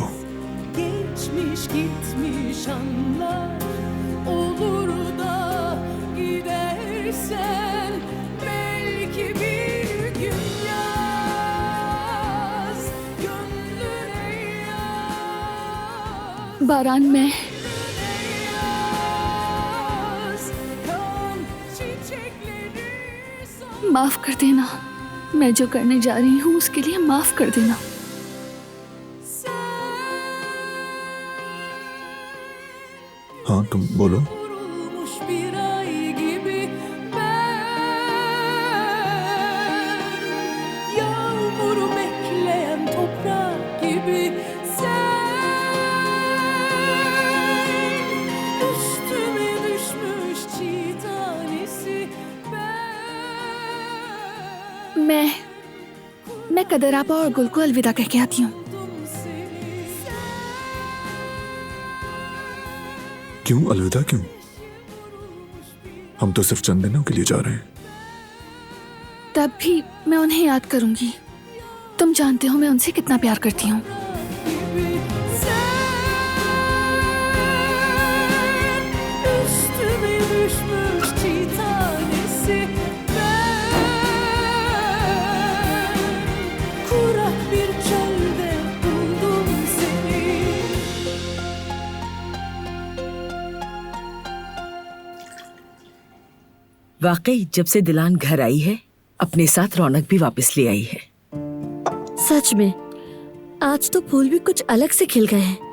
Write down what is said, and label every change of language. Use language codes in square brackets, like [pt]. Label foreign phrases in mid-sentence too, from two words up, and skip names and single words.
[tr] Geçmiş gitmiş anlar, olur da gidersen belki bir gün yaz gönlüne yaz. [hi] बारान, मैं [tr] Yaz kan çiçekleri son. [hi] माफ कर देना। मैं जो करने जा रही हूँ उसके लिए माफ कर देना। हाँ तुम बोलो। [tr] Vurulmuş bir ay gibi ben, yağmuru bekleyen toprak gibi sen, üstüme düşmüş çiğ tanesi ben, [hi] मैं कदरापा और गुल को अलविदा कह के आती हूँ। क्यों अलविदा क्यों? हम तो सिर्फ चंद दिनों के लिए जा रहे हैं। तब भी मैं उन्हें याद करूंगी। तुम जानते हो मैं उनसे कितना प्यार करती हूँ। [tr] üstüme düşmüş çiğ tanesi ben, kurak bir çölde buldum seni. [hi] वाकई जब से दिलान घर आई है अपने साथ रौनक भी वापस ले आई है। सच में आज तो फूल भी कुछ अलग से खिल गए हैं।